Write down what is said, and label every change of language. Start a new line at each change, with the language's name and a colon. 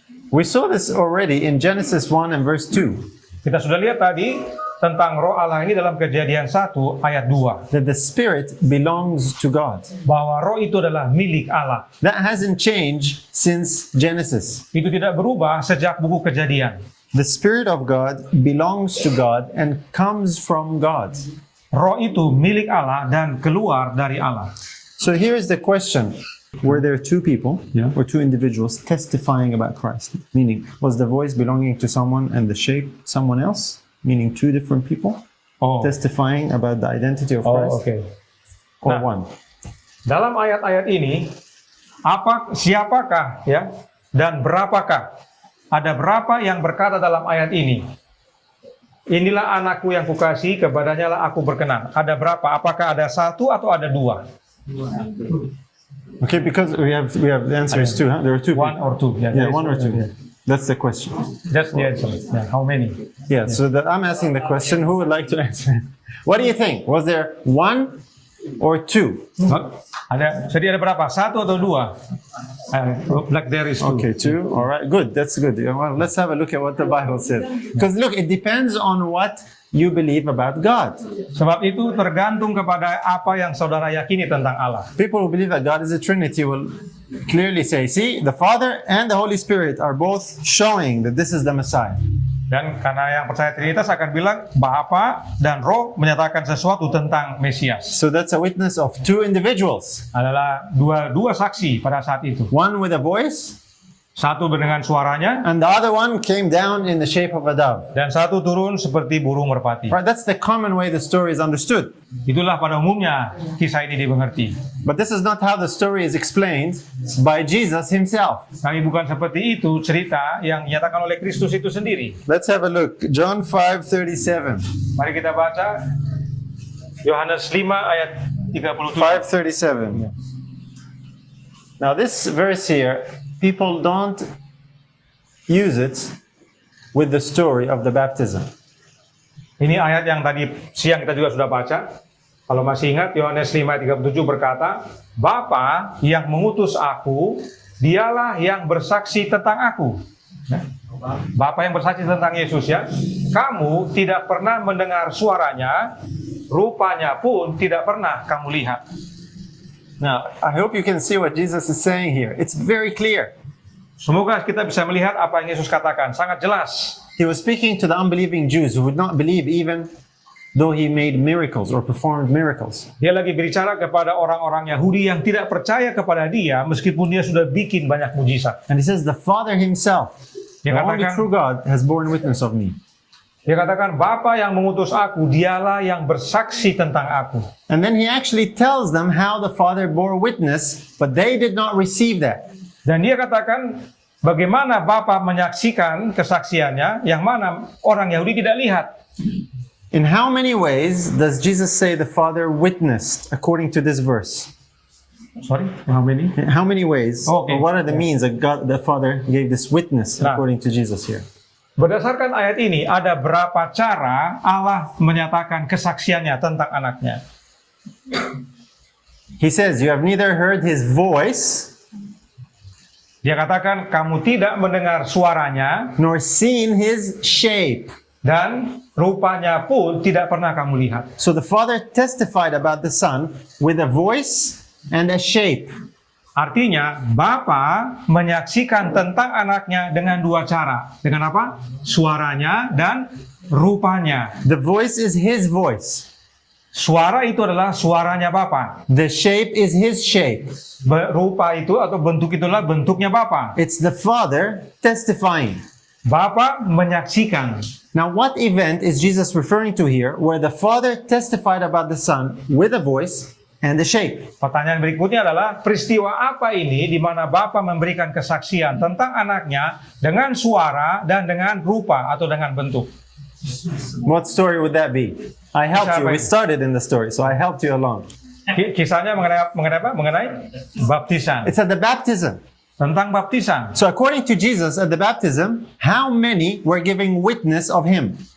English: We saw this already in Genesis 1 and verse 2,
Indonesian: Kita sudah lihat tadi tentang Roh Allah ini dalam Kejadian 1 ayat 2.
English: that the Spirit belongs to God.
Indonesian: Bahwa roh itu adalah milik Allah.
English: That hasn't changed since Genesis.
Indonesian: Itu tidak berubah sejak buku Kejadian.
English: The Spirit of God belongs to God and comes from God.
Indonesian: Roh itu milik Allah dan keluar dari Allah.
English: So here is the question. Were there two people or two individuals testifying about Christ? Meaning, was the voice belonging to someone and the shape someone else? Meaning two different people testifying about the identity of Christ? Oke. Or Nah. one?
Indonesian: Dalam ayat-ayat ini, siapakah ya dan berapakah? Ada berapa yang berkata dalam ayat ini? Inilah anakku yang kukasihi, kepadanya lah aku berkenan. Ada berapa? Apakah ada satu atau ada dua?
English: Okay, because we have the answer is two, huh? There are two. One people. or two? Yeah, one or two. That's the question. That's the answer. Yeah, how many? Yeah, so I'm asking the question. Who would like to answer? What do you think? Was there one or two?
Indonesian: Jadi ada berapa? Satu atau dua?
English: Like there is two. Okay, two. All right, good. That's good. Well, let's have a look at what the Bible says. Because look, it depends on what you believe about God.
Indonesian: Sebab itu tergantung kepada apa yang saudara yakini tentang Allah.
English: People who believe that God is a Trinity will clearly say, see, the Father and the Holy Spirit are both showing that this is the Messiah.
Indonesian: Dan karena yang percaya Trinitas akan bilang Bapa dan Roh menyatakan sesuatu tentang Mesias.
English: So that's a witness of two individuals.
Indonesian: Adalah dua saksi pada saat itu.
English: One with a voice,
Indonesian: Satu dengan suaranya,
English: and the other one came down in the shape of a dove.
Indonesian: dan satu turun seperti burung merpati.
English: Right, that's the common way the story is understood.
Indonesian: Itulah pada umumnya kisah ini dimengerti.
English: But this is not how the story is explained by Jesus himself.
Indonesian: Tapi bukan seperti itu cerita yang dinyatakan oleh Kristus itu sendiri.
English: Let's have a look. John 5:37.
Indonesian: Mari kita baca Yohanes 5 ayat 37.
English: 5:37. Now this verse here, people don't use it with the story of the baptism.
Indonesian: Ini ayat yang tadi siang kita juga sudah baca. Kalau masih ingat, Yohanes 5 ayat 37 berkata, Bapa yang mengutus aku, dialah yang bersaksi tentang aku. Ya. Bapa yang bersaksi tentang Yesus ya. Kamu tidak pernah mendengar suaranya, rupanya pun tidak pernah kamu lihat.
English: Now, I hope you can see what Jesus is saying here. It's very clear.
Indonesian: Semoga kita bisa melihat apa yang Yesus katakan, sangat jelas.
English: He was speaking to the unbelieving Jews who would not believe even though he made miracles or performed miracles.
Indonesian: Dia lagi berbicara kepada orang-orang Yahudi yang tidak percaya kepada dia meskipun dia sudah bikin banyak mujizat.
English: And he says, the Father himself, the
Indonesian: Dia
English: only
Indonesian: katakan-
English: true God, has borne witness of me.
Indonesian: Dia katakan, Bapa yang mengutus aku, dialah yang bersaksi tentang aku.
English: And then he actually tells them how the Father bore witness, but they did not receive that.
Indonesian: Dan dia katakan, bagaimana Bapa menyaksikan kesaksiannya, yang mana orang Yahudi tidak lihat.
English: In how many ways does Jesus say the Father witnessed according to this verse? Sorry, how many? In how many ways? Okay. Or what are the means that God, the Father, gave this witness Nah. according to Jesus here?
Indonesian: Berdasarkan ayat ini, ada berapa cara Allah menyatakan kesaksiannya tentang anaknya.
English: He says, you have neither heard his voice
Indonesian: Dia katakan, kamu tidak mendengar suaranya,
English: nor seen his shape.
Indonesian: dan rupanya pun tidak pernah kamu lihat.
English: So the Father testified about the Son with a voice and a shape.
Indonesian: Artinya, Bapa menyaksikan tentang anaknya dengan dua cara. Dengan apa? Suaranya dan rupanya.
English: The voice is his voice.
Indonesian: Suara itu adalah suaranya Bapa.
English: The shape is his shape.
Indonesian: Rupa itu atau bentuk itulah bentuknya Bapa.
English: It's the Father testifying.
Indonesian: Bapa menyaksikan.
English: Now, what event is Jesus referring to here where the Father testified about the Son with a voice and a shape?
Indonesian: Pertanyaan berikutnya adalah, peristiwa apa ini di mana Bapa memberikan kesaksian tentang anaknya dengan suara dan dengan rupa atau dengan bentuk?
English: What story would that be? I helped you. We
Indonesian: Kisah
English: started in the story, so I helped you along.
Indonesian: Kisahnya mengenai apa? Mengenai baptisan.
English: It's at the baptism.
Indonesian: Tentang baptisan.
English: So, according to Jesus at the baptism, how many were giving witness of him?